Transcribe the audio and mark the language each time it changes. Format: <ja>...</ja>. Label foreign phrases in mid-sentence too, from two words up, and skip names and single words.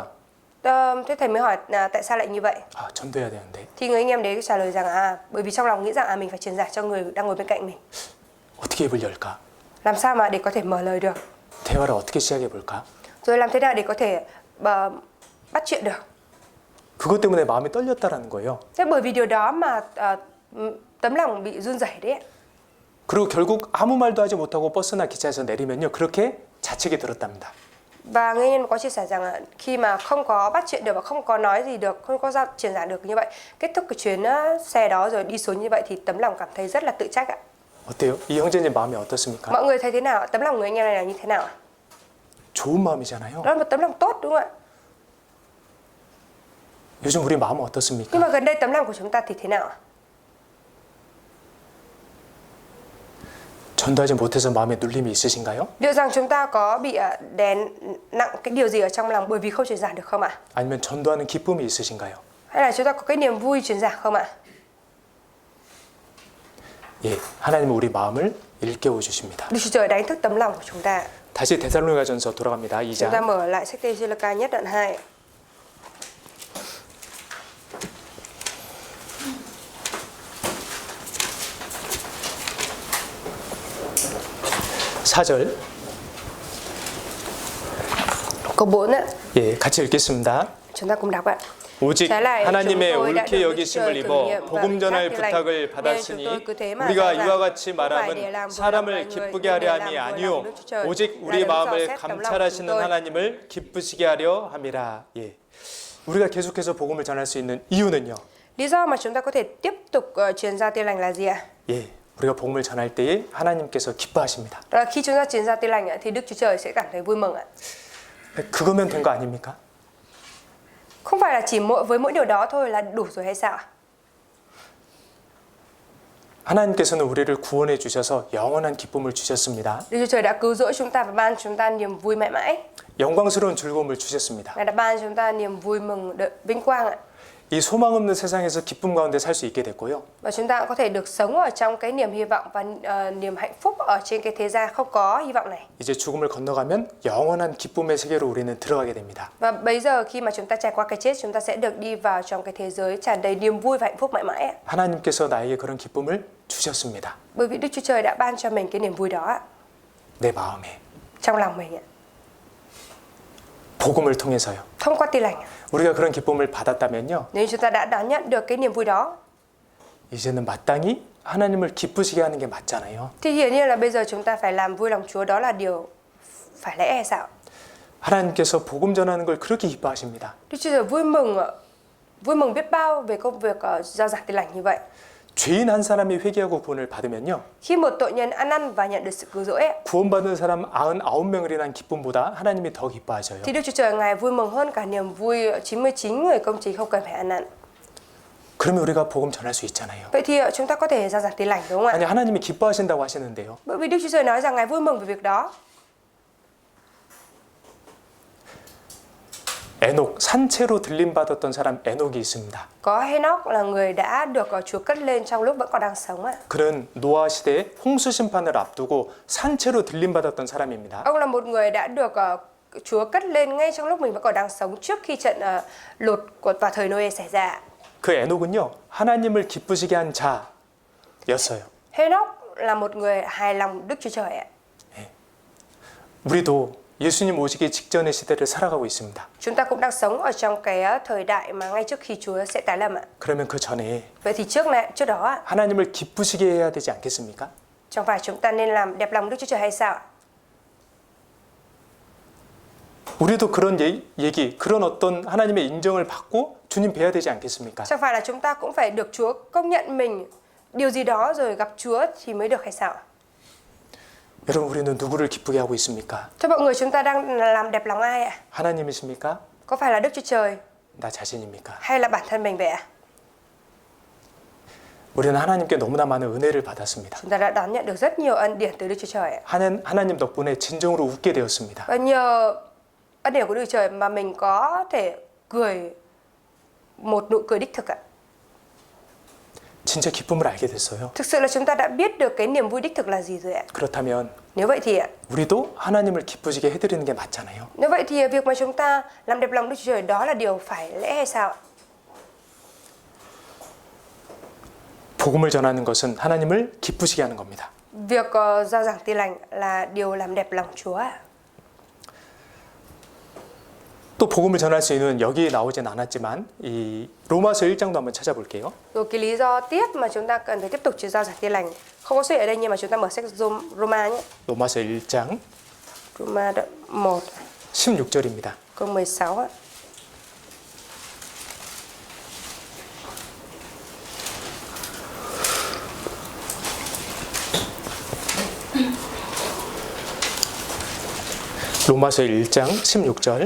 <vi>Thế thầy mới hỏi tại sao lại như vậy?</vi> <ko>아, 전도해야 되는데.</ko> <vi>Thì người anh em đấy trả lời rằng bởi vì trong lòng nghĩ rằng mình phải truyền giải cho người đang ngồi bên cạnh mình.</vi> <ko>어떻게 입을 열까?</ko> <vi>Làm sao mà để có thể mở lời được?</vi> <ko>대화를 어떻게 시작해 볼까?</ko> <vi>Rồi làm thế nào để có thể bắt chuyện được?</vi> <ko>그것 때문에 마음이 떨렸다라는 거예요.</ko> <vi>Thế bởi vì điều đó mà tấm lòng bị run rẩy đấy ạ.</vi> <ko>그리고 결국 아무 말도 하지 못하고 버스나 기차에서 내리면요, 그렇게 자책이 들었답니다.</ko> <vi>Và người anh em có chia sẻ rằng khi mà không có bắt chuyện được và không có nói gì được, không có truyền giảng được như vậy, kết thúc cái chuyến xe đó rồi đi xuống như vậy thì tấm lòng cảm thấy rất là tự trách ạ.</vi> <ko>어때요? 이 형제님 마음이 어떻습니까?</ko> <vi>Mọi người thấy thế nào? Tấm lòng người anh em này là như thế nào?</vi> <ko>좋은 마음이잖아요.</ko> <vi>Đó là một tấm lòng tốt đúng không ạ?</vi> <ko>요즘 우리 마음은</ko> <vi>Nhưng</vi> <ko>어떻습니까?</ko> <vi>mà gần đây tấm lòng của chúng ta thì thế nào ạ?</vi> <ko>전도하지 못해서 마음에 눌림이 있으신가요?</ko> <vi>Liệu rằng chúng ta có bị đè nặng cái điều gì ở trong lòng bởi vì không truyền giảng được không ạ?</vi> <ko>아니면 전도하는 기쁨이 있으신가요?</ko> <vi>Hay là chúng ta có cái niềm vui truyền giảng không ạ?</vi> <ko>예, 하나님은 우리 마음을 일깨워 주십니다.</ko> <vi>Đức Chúa Trời đánh thức tấm lòng của chúng ta.</vi> <ko>다시 데살로니가전서 돌아갑니다.</ko> <vi>Chúng ta</vi> <ko>2장.</ko> <vi>mở lại sách Tê-sê-lô-ca nhất đoạn 2.</vi> <ko>사절</ko> <vi>Câu 4 ạ.</vi> <ko>예, 같이 읽겠습니다.</ko> <vi>Chúng ta cùng đọc ạ.</vi> <ko>오직</ko> <vi>Trái lại,</vi> <ko>하나님의</ko> <vi>chúng tôi đã</vi> <ko>옳게</ko> <vi>được Đức</vi> <ko>여기심을</ko> <vi>Trời cử</vi> <ko>입어</ko> <vi>nghiệm và</vi> <ko>복음</ko> <vi>ủy</vi> <ko>전할</ko> <vi>thác tin lành.</vi> <ko>부탁을</ko> <vi>Nên chúng</vi> <ko>받았으니</ko> <vi>tôi cứ thế mà</vi> <ko>우리가</ko> <vi>rõ ràng,</vi> <ko>이와 같이</ko> <vi>không phải để</vi> <ko>말함은</ko> <vi>làm vui lòng</vi> <ko>사람을</ko> <vi>mọi người,</vi> <ko>기쁘게</ko> <vi>nhưng</vi> <ko>하려</ko> <vi>để</vi> <ko>함이</ko> <vi>làm vui lòng</vi> <ko>아니요</ko> <vi>Đức Chúa Trời,</vi> <ko>오직</ko> <vi>là</vi> <ko>우리</ko> <vi>để dò</vi> <ko>마음을</ko> <vi>xét tấm lòng</vi> <ko>감찰하시는</ko> <vi>chúng tôi.</vi> <ko>하나님을 기쁘시게 하려 함이라. 예. 우리가 계속해서 복음을 전할 수 있는 이유는요.</ko> <vi>Lý do mà chúng ta có thể tiếp tục truyền giao tin lành là gì ạ?</vi> <ko>예. 우리가 복음을 전할 때에 하나님께서 기뻐하십니다.</ko> <vi>Đó là khi chúng ta truyền giao tin lành ạ, thì Đức Chúa Trời sẽ cảm thấy vui mừng ạ.</vi> <ko>그거면 된 거 아닙니까?</ko> <vi>Không phải là chỉ với mỗi điều đó thôi là đủ rồi hay sao ạ?</vi> <ko>하나님께서는 우리를 구원해 주셔서 영원한 기쁨을 주셨습니다.</ko> <vi>Đức Chúa Trời đã cứu rỗi chúng ta và ban chúng ta niềm vui mãi mãi.</vi> <ko>영광스러운 즐거움을 주셨습니다.</ko> <vi>Ngài đã ban chúng ta niềm vui mừng vinh quang ạ.</vi> <ko>이 소망 없는 세상에서 기쁨 가운데 살 수 있게 됐고요.</ko> <vi>Và chúng ta cũng có thể được sống ở trong cái niềm hy vọng và niềm hạnh phúc ở trên cái thế gian không có hy vọng này.</vi> <ko>이제 죽음을 건너가면 영원한 기쁨의 세계로 우리는 들어가게 됩니다.</ko> <vi>Và bây giờ khi mà chúng ta trải qua cái chết, chúng ta sẽ được đi vào trong cái thế giới tràn đầy niềm vui và hạnh phúc mãi mãi ạ.</vi> <ko>하나님께서 나에게 그런 기쁨을 주셨습니다.</ko> <vi>Bởi vì Đức Chúa Trời đã ban cho mình cái niềm vui đó ạ,</vi> <ko>내 마음에</ko> <vi>trong lòng mình ạ,</vi> <ko>복음을 통해서요.</ko> <vi>thông qua tin lành ạ.</vi> <ko>우리가 그런 기쁨을 받았다면요.</ko> <vi>Nếu chúng ta đã đón nhận được cái niềm vui đó,</vi> <ko>이제는 마땅히 하나님을 기쁘시게 하는 게 맞잖아요.</ko> <vi>thì hiển nhiên là bây giờ chúng ta phải làm vui lòng Chúa, đó là điều phải lẽ hay sao?</vi> <ko>하나님께서 복음 전하는 걸 그렇게 기뻐하십니다.</ko> <vi>Đức Chúa Trời vui mừng biết bao về công việc giao giảng tin lành như vậy.</vi> <ko>죄인 한 사람이 회개하고 구원을 받으면요.</ko> <vi>Khi một tội nhân ăn năn và nhận được sự cứu rỗi ấy,</vi> <ko>구원받은 사람 99명을 인한 기쁨보다 하나님이 더 기뻐하셔요.</ko> <vi>thì Đức Chúa Trời Ngài vui mừng hơn cả niềm vui 99 người công chính không cần phải ăn năn.</vi> <ko>그러면 우리가 복음 전할 수 있잖아요.</ko> <vi>Vậy thì chúng ta có thể giao giảng tin lành đúng không ạ?</vi> <ko>아니 하나님이 기뻐하신다고 하시는데요.</ko> <vi>Bởi vì Đức Chúa Trời nói rằng Ngài vui mừng về việc đó.</vi> <ko>에녹 산채로 들림 받았던 사람 에녹이 있습니다.</ko> <vi>Có Henoch là người đã được Chúa cất lên trong lúc vẫn còn đang sống ạ.</vi> <ko>그는 노아 시대에 홍수 심판을 앞두고 산채로 들림 받았던 사람입니다.</ko> <vi>Ông là một người đã được Chúa cất lên ngay trong lúc mình vẫn còn đang sống trước khi trận lụt vào thời Noe xảy ra.</vi> <ko>그 에녹은요 하나님을 기쁘시게 한 자였어요.</ko> <vi>Henoch là một người hài lòng Đức Chúa Trời ạ.</vi> <ko>우리도 예수님 오시기 직전의 시대를 살아가고 있습니다.</ko> <vi>Chúng ta cũng đang sống ở trong cái thời đại mà ngay trước khi Chúa sẽ tái lâm ạ.</vi> <ko>그러면 그 전에</ko> <vi>Vậy thì trước đó ạ,</vi> <ko>하나님을 기쁘시게 해야 되지 않겠습니까?</ko> <vi>chẳng phải chúng ta nên làm đẹp lòng Đức Chúa Trời hay sao ạ?</vi> <ko>우리도 그런 얘기, 그런 어떤 하나님의 인정을 받고 주님 뵈야 되지 않겠습니까?</ko> <vi>Chẳng phải là chúng ta cũng phải được Chúa công nhận mình điều gì đó rồi gặp Chúa thì mới được hay sao ạ?</vi> <ko>여러분 우리는 누구를 기쁘게 하고 있습니까?</ko> <vi>Thưa mọi người, chúng ta đang làm đẹp lòng ai ạ?</vi> <ko>하나님이십니까?</ko> <vi>Có phải là Đức Chúa Trời</vi> <ko>나 자신입니까?</ko> <vi>hay là bản thân mình vậy ạ?</vi> <ko>우리는 하나님께 너무나 많은 은혜를 받았습니다.</ko> <vi>Chúng ta đã đón nhận được rất nhiều ân điển từ Đức Chúa Trời ạ.</vi> <ko>하나님 덕분에 진정으로 웃게 되었습니다.</ko> <vi>Và nhờ ân điển của Đức Chúa Trời mà mình có thể cười một nụ cười đích thực ạ.</vi> <ko>진짜 기쁨을 알게 됐어요.</ko> <vi>Thực sự là chúng ta đã biết được cái niềm vui đích thực là gì rồi ạ.</vi> <ko>그렇다면</ko> <vi>Nếu vậy thì ạ,</vi> <ko>우리도 하나님을 기쁘시게 해드리는 게 맞잖아요.</ko> <vi>nếu vậy thì việc mà chúng ta làm đẹp lòng Đức Chúa Trời đó là điều phải lẽ hay sao ạ?</vi> <ko>복음을 전하는 것은 하나님을 기쁘시게 하는 겁니다.</ko> <vi>Việc giao giảng tin lành là điều làm đẹp lòng Chúa ạ.</vi> <ko>또 복음을 전할 수 있는 여기에 나오진 않았지만 이 로마서 1장도 한번 찾아볼게요.</ko> <vi>Rồi cái lý do tiếp mà chúng ta cần phải tiếp tục truyền giao giảng tin lành không có xuất hiện ở đây, nhưng mà chúng ta mở sách Roma nhé.</vi> <ko>로마서 1장</ko> <vi>Roma đoạn 1</vi> <ko>16절입니다.</ko> <vi>câu 16 ạ.</vi> <ko>로마서 1장 16절.</ko>